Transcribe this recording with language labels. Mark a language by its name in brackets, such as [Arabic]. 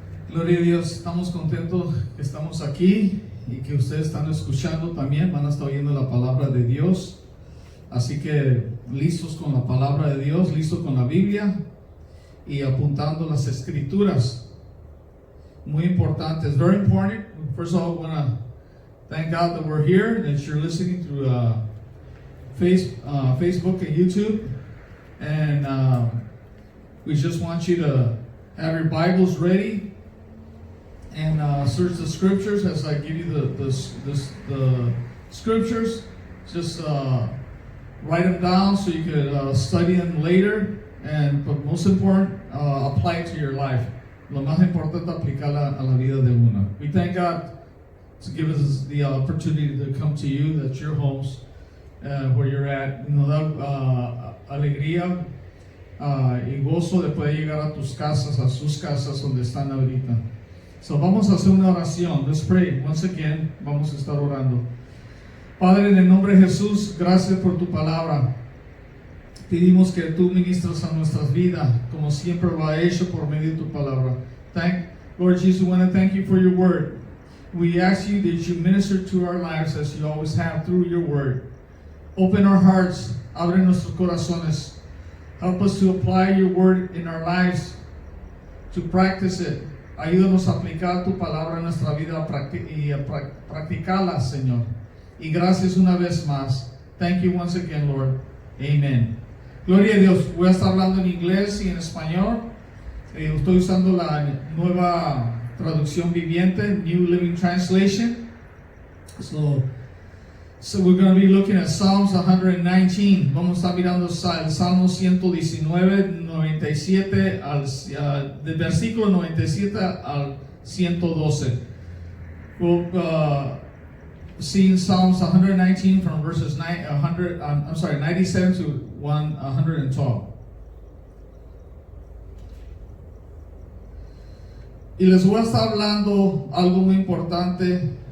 [Spanish] Gloria a Dios, estamos contentos que estamos aquí y que ustedes están escuchando también, van a estar oyendo la palabra de Dios. Así que listos con la palabra de Dios, listos con la Biblia y apuntando las escrituras. Muy importante. [English] It's very important. First of all, I want to thank God that we're here, that you're listening through Facebook and YouTube. And we just want you to have your Bibles ready and search the scriptures as I give you the scriptures. Just write them down so you could study them later. But most important, apply it to your life. [Spanish] Lo más importante, aplicarla a la vida de uno. [English] We thank God to give us the opportunity to come to you, that's your homes, where you're at. [Spanish] Nos da alegría y gozo de poder llegar a tus casas, a sus casas donde están ahorita. So vamos a hacer una oración. [English] Let's pray. Once again, [Spanish] vamos a estar orando. Padre, en el nombre de Jesús, gracias por tu palabra. Pedimos que tú ministras a nuestras vidas, como siempre lo ha hecho por medio de tu palabra. [English] Lord Jesus, we want to thank you for your word. We ask you that you minister to our lives as you always have through your word. Open our hearts, [Spanish] abre nuestros corazones. [English] Help us to apply your word in our lives, to practice it. [Spanish] Ayúdanos a aplicar tu palabra en nuestra vida y a practicarla, Señor. Y gracias una vez más. [English] Thank you once again, Lord. [Spanish] Amen. Gloria a Dios. Voy a estar hablando en inglés y en español. Estoy usando la nueva traducción viviente, New Living Translation. [English] So we're going to be looking at Psalms 119. [Spanish] Vamos a estar mirando el Salmo 119, 97 del versículo 97 al 112. [English] We'll see Psalms 119 from verses 97 to 112. [Spanish] Y les voy a estar hablando algo muy importante.